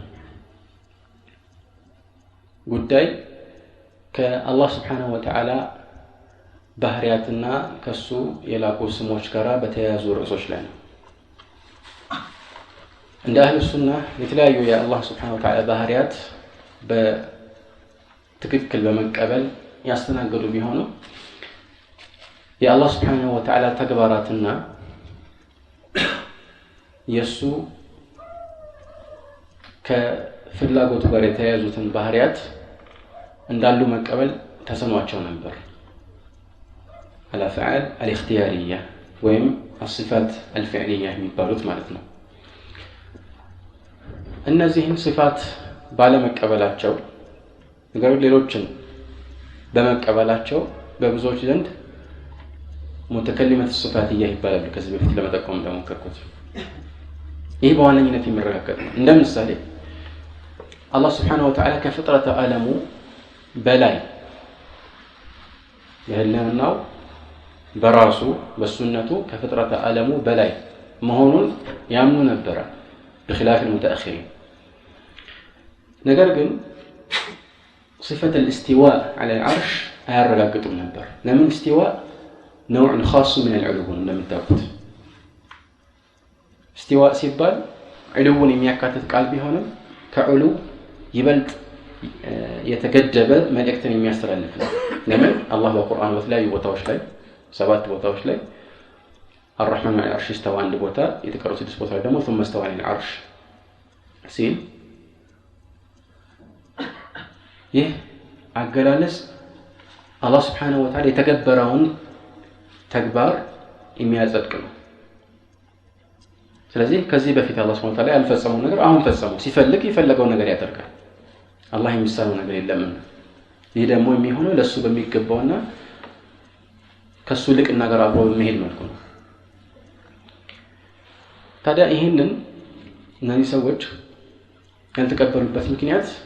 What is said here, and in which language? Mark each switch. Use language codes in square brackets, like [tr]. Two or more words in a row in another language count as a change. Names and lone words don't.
[am] ጉዳይ ከአላህ [ar] سبحانه وتعالى [am] ባህሪያትና ከሱ የላቁ ስሞች ጋር በተያያዙ ርዕሶች ላይ ነው። እንደ [ar] أهل السنة [am] የተለያዩ የአላህ [ar] سبحانه وتعالى [am] ባህሪያት በትክክል በመቀበል ያስተናገዱ ቢሆኑ የአላህ [ar] سبحانه وتعالى [am] ተግባራትና የሱ ከፍላጎቱ ጋር የተያያዙትን ባህሪያት እንዳሉ መቀበል ተሰኗቸው ነበር። [ar] الافعال الاختياريه [am] ወይም [ar] الصفات الفعليه [am] የሚባሉት ማለት ነው። እነዚህን صفات ባለመቀበላቸው ነገር ሌሎችን በመቀበላቸው በብዙዎች ዘንድ [ar] متكلمة الصفاتية [am] ይባላሉ። ከዚህ በፊት ለመጠቆም እንደሞከርኩት ይህ በዋነኝነት የሚረጋገጥ ነው። እንደምሳሌ አላህ [ar] سبحانه وتعالى [am] ከፍጥረተ ዓለሙ በላይ የህልናው በራሱ በሱነቱ ከፍጥረተ ዓለሙ በላይ መሆኑን ያምኑ ነበር [ar] بخلاف المتأخرين። [am] ነገር ግን [ar] صفة الاستواء على العرش [am] አያረጋግጡም ነበር። ለምን [ar] استواء نوع خاص من العلو [am] እንደምታውቁት استواء ሲባል علوን የሚያካትት ቃል ቢሆንም ከዑሉ ይበልጥ የተገደበ መልእክትን የሚያስተላልፍ ነው። ለምን አላህ በቁርአን በተለያዩ ቦታዎች ላይ 7 ቦታዎች ላይ [ar] الرحمن على العرش استوى [am] አንድ ቦታ የተቀሩት 6 ቦታዎች ደግሞ [ar] ثم استوى على العرش [am] ሲል ይህ አገላለጽ አላህ [ar] سبحانه وتعالى [am] የተገበረውን ተግባር የሚያጸድቅ ነው። ስለዚህ ከዚህ በፊት አላህ [ar] سبحانه وتعالى [am] ያልፈጸመው ነገር አሁን ፈጸመው ሲፈልግ የፈለገው ነገር ያደርጋል አላህ የሚሳነው ነገር የለም ይሄ ደግሞ የሚሆነው ለሱ በሚገባውና ከሱ ልቅና ጋር አብሮ በመሄድ መልኩ ነው ታዲያ ይሄንን እነዚህ ሰዎች ያልተቀበሉበት ምክንያት